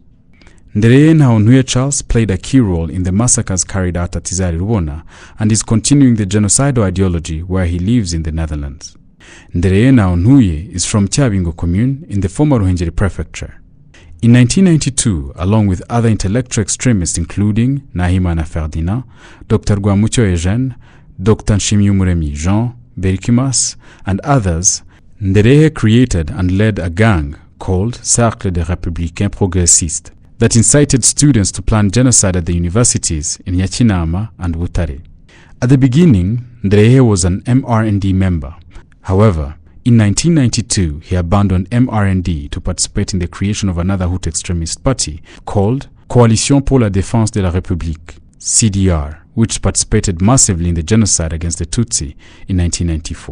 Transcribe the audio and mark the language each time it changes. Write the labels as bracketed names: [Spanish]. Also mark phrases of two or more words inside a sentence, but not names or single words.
[English] Ndereye Nahontuye Charles played a key role in the massacres carried out at Izar Rubona and is continuing the genocidal ideology where he lives in the Netherlands. Ndereye Ntuye is from Cyabingo commune in the former Ruhengeri prefecture. In 1992, along with other intellectual extremists including Nahimana Ferdinand, Dr. Rwamucyo Eugene, Dr. Nshimyumuremyi Jean, Berkimas, and others, Ndereye created and led a gang called Cercle des Républicains Progressistes that incited students to plan genocide at the universities in Nyakinama and Butare. At the beginning, Ndereye was an MRND member. However, in 1992, he abandoned MRND to participate in the creation of another Hutu extremist party called Coalition pour la Défense de la République, CDR, which participated massively in the genocide against the Tutsi in 1994.